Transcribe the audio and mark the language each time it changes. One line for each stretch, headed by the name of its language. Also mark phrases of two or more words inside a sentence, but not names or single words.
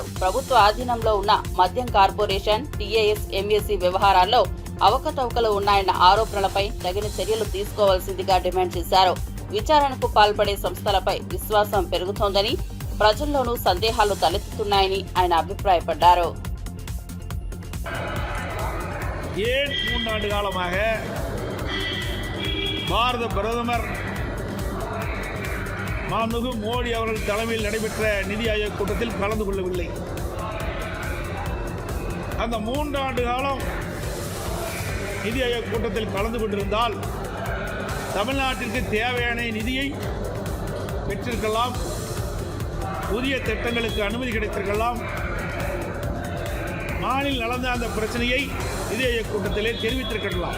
Telugu: ప్రభుత్వ ఆధీనంలో ఉన్న మద్యం కార్పొరేషన్ టీఏఎస్ ఎంఎస్సీ వ్యవహారాల్లో అవకతవకలు ఉన్నాయన్న ఆరోపణలపై తగిన చర్యలు తీసుకోవాల్సిందిగా డిమాండ్ చేశారు. విచారణకు పాల్పడే సంస్థలపై విశ్వాసం పెరుగుతోందని, ప్రజల్లోనూ సందేహాలు తలెత్తుతున్నాయని ఆయన అభిప్రాయపడ్డారు.
Tamil: ஏன் 3 ஆண்டு காலமாக பாரத பிரதமர் மாண்புமிகு மோடி அவர்கள் தலைமையில் நடைபெற்ற நிதி ஆயோக் கூட்டத்தில் கலந்து கொள்ளவில்லை? அந்த 3 ஆண்டு காலம் நிதி ஆயோக் கூட்டத்தில் கலந்து கொண்டிருந்தால் தமிழ்நாட்டிற்கு தேவையான நிதியை பெற்றிருக்கலாம், புதிய திட்டங்களுக்கு அனுமதி கிடைத்திருக்கலாம், மாநில நடந்த அந்த பிரச்சனையை நிதி ஆயோக் கூட்டத்திலே தெரிவித்திருக்கலாம்.